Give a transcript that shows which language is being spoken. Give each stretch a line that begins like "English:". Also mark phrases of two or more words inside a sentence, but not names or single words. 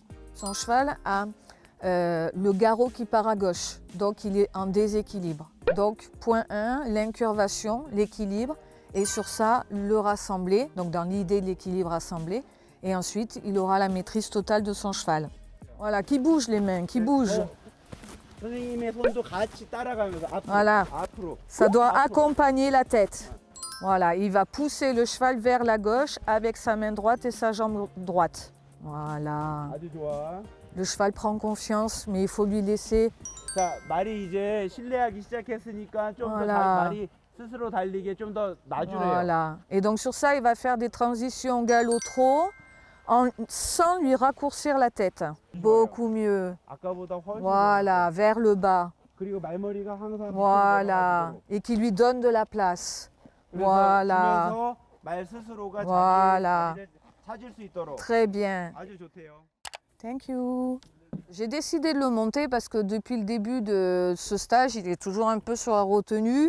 French: Son cheval a le garrot qui part à gauche, donc il est en déséquilibre. Donc point 1, l'incurvation, l'équilibre, et sur ça, le rassembler, donc dans l'idée de l'équilibre rassemblé, et ensuite il aura la maîtrise totale de son cheval. Voilà, qui bouge les mains, qui bouge.
Korean: 선생님의 손도 같이 따라가면서 앞으로.
French: Voilà.
Korean: 앞으로.
French: Ça doit
Korean: 앞으로.
French: accompagner la tête. Voilà, il va pousser le cheval vers la gauche avec sa main droite et sa jambe droite. Voilà.
Korean: 아주 좋아.
French: Le cheval prend confiance, mais il faut lui laisser.
Korean: 자, 말이 이제 신뢰하기 시작했으니까 좀 더
French: Voilà.
Korean: 말이 스스로 달리게 좀 더 놔주래요.
French: Voilà. Et donc sur ça, il va faire des transitions galop-trot sans lui raccourcir la tête. Beaucoup mieux.
Korean: 아까보다 훨씬
French: Voilà, vers le bas.
Korean: 그리고 말머리가 항상
French: Voilà. Et qui lui donne de la place. Voilà.
Korean: 그래서 말 스스로가
French: Voilà.
Korean: 자기를 찾을 수 있도록
French: Très bien.
Korean: 아주 좋대요.
English: Thank you.
French: J'ai décidé de le monter parce que depuis le début de ce stage, il est toujours un peu sur la retenue.